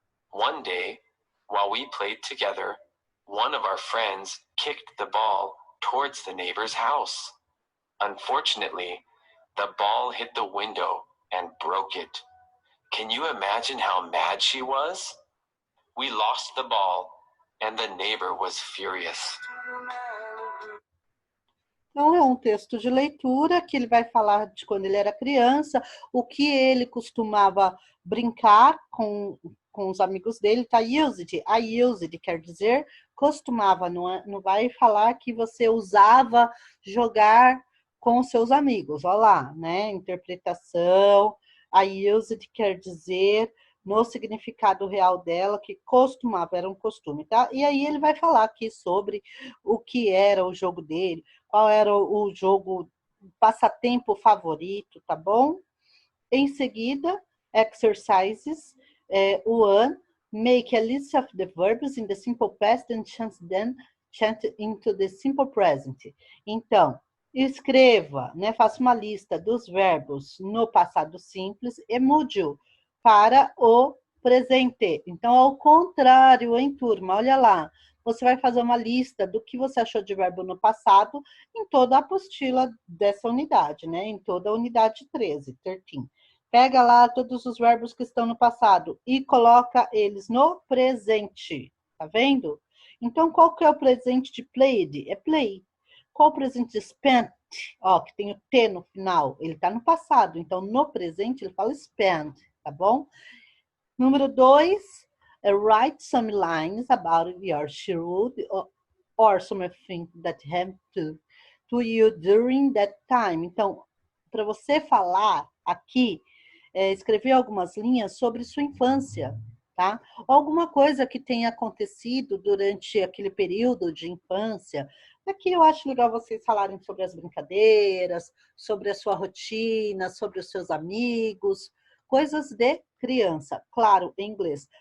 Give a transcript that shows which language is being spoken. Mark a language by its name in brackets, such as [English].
[English] One day, while we played together, one of our friends kicked the ball towards the neighbor's house. Unfortunately, the ball hit the window and broke it. Can you imagine how mad she was? We lost the ball, and the neighbor was furious. [Portuguese] Então, é um texto de leitura que ele vai falar de quando ele era criança, o que ele costumava brincar com os amigos dele, tá? Used. A used quer dizer costumava, não vai falar que você usava jogar com seus amigos. Olha lá, né? Interpretação. A used quer dizer no significado real dela, que costumava, era um costume, tá? E aí ele vai falar aqui sobre o que era o jogo dele, qual era o jogo, passatempo favorito, tá bom? Em seguida, [English] exercises, one, make a list of the verbs in the simple past and change into the simple present. [Portuguese] Então, escreva, né, faça uma lista dos verbos no passado simples e mude-o para o presente. Então, ao contrário, hein, turma? Olha lá. Você vai fazer uma lista do que você achou de verbo no passado em toda a apostila dessa unidade, né? Em toda a unidade 13, 13. Pega lá todos os verbos que estão no passado e coloca eles no presente. Tá vendo? Então, qual que é o presente de played? É play. Qual o presente de spent? Ó, que tem o T no final. Ele tá no passado. Então, no presente, ele fala spent. Tá bom? Número 2, [English] write some lines about your childhood or something that happened to you during that time. [Portuguese] Então, para você falar aqui escrever algumas linhas sobre sua infância, tá? Ou alguma coisa que tenha acontecido durante aquele período de infância. Aqui eu acho legal vocês falarem sobre as brincadeiras, sobre a sua rotina, sobre os seus amigos, coisas de criança. Claro, em inglês.